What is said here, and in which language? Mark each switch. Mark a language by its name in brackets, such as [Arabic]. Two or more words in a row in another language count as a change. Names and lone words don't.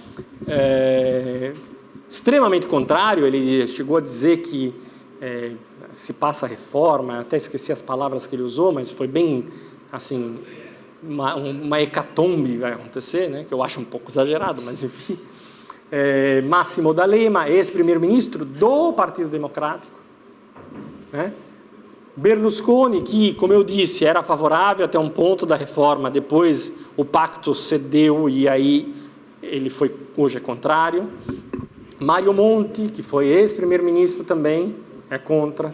[Portuguese] Extremamente contrário, ele chegou a dizer que se passa a reforma, até esqueci as palavras que ele usou, mas foi bem, assim, uma hecatombe vai acontecer, né? Que eu acho um pouco exagerado, mas enfim. Massimo D'Alema, ex-primeiro-ministro do Partido Democrático, né? Berlusconi, que, como eu disse, era favorável até um ponto da reforma, depois o pacto cedeu e aí ele hoje é contrário. Mário Monti, que foi ex-primeiro-ministro também, é contra.